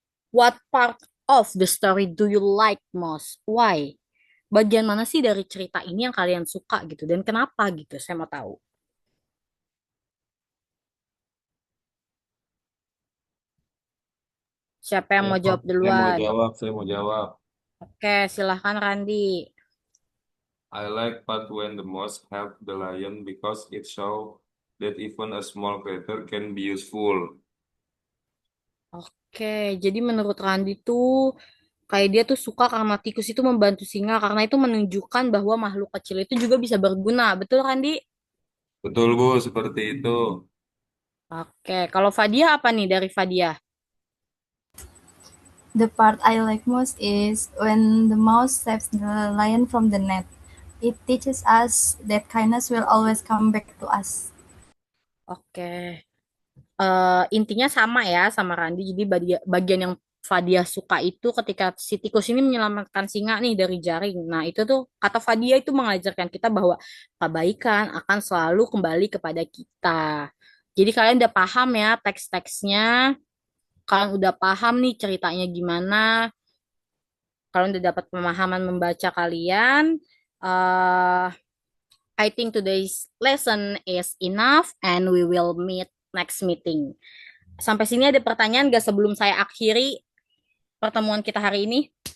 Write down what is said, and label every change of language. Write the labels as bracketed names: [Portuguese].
[English] What part of the story do you like most? Why? [Indonesian] Bagian mana sih dari cerita ini yang kalian suka gitu dan kenapa gitu? Saya mau tahu. Siapa yang mau jawab Saya mau duluan? jawab, saya mau jawab. Oke, silahkan Randi. [English] I like part when the mouse helped the lion because it shows that even a small creature can be useful. [Indonesian] Oke, jadi menurut Randi tuh kayak dia tuh suka karena tikus itu membantu singa karena itu menunjukkan bahwa makhluk kecil itu juga bisa berguna. Betul Randi? Betul, Bu, seperti itu. Oke, kalau Fadia apa nih dari Fadia? The part I like most is when the mouse saves the lion from the net. It teaches us that kindness will always come back to us. Oke, intinya sama ya sama Randi. Jadi bagian yang Fadia suka itu ketika si tikus ini menyelamatkan singa nih dari jaring. Nah, itu tuh kata Fadia itu mengajarkan kita bahwa kebaikan akan selalu kembali kepada kita. Jadi kalian udah paham ya teks-teksnya, kalian udah paham nih ceritanya gimana, kalian udah dapat pemahaman membaca kalian. [English] eh I think today's lesson is enough and we will meet next meeting. [Indonesian] Sampai sini ada pertanyaan gak sebelum saya akhiri pertemuan kita hari ini?